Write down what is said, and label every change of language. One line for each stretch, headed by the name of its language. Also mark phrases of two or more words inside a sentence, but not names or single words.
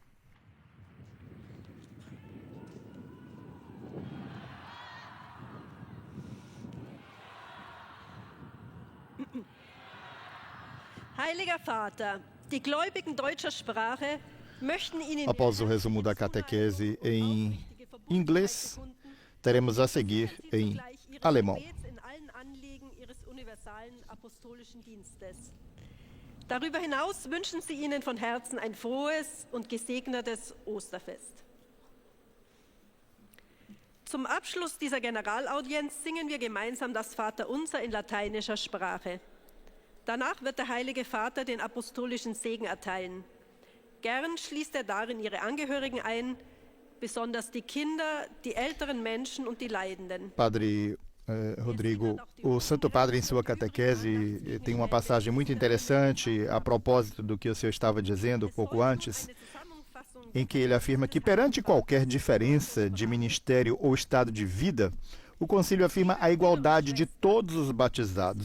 German: Heiliger Vater, die Gläubigen deutscher Sprache möchten Ihnen...
Portuguese: Após o resumo da catequese em inglês, teremos a seguir em alemão.
German: Darüber hinaus wünschen Sie Ihnen von Herzen ein frohes und gesegnetes Osterfest. Zum Abschluss dieser Generalaudienz singen wir gemeinsam das Vaterunser in lateinischer Sprache. Danach wird der Heilige Vater den apostolischen Segen erteilen. Gern schließt er darin ihre Angehörigen ein, besonders die Kinder, die älteren Menschen und die Leidenden.
Portuguese: Padre Rodrigo, o Santo Padre em sua catequese tem uma passagem muito interessante a propósito do que o senhor estava dizendo pouco antes, em que ele afirma que perante qualquer diferença de ministério ou estado de vida, o concílio afirma a igualdade de todos os batizados.